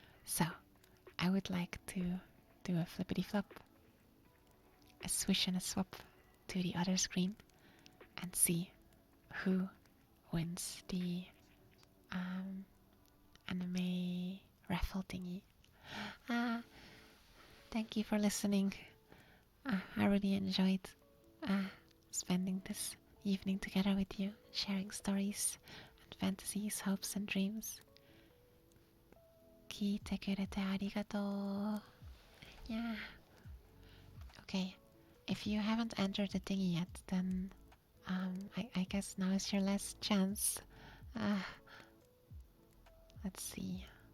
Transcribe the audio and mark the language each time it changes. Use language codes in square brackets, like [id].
[en] So, I would like to do a flippity flop, a swish and a swap to the other screen and see who wins the anime raffle thingy. Ah, thank you for listening. I really enjoyed uh, spending this evening together with you, sharing stories and fantasies, hopes and dreams. [ja] 聞いてくれてありがとう. [en] Yeah. Okay, if you haven't entered the thingy yet, then I guess now is your last chance. Let's see.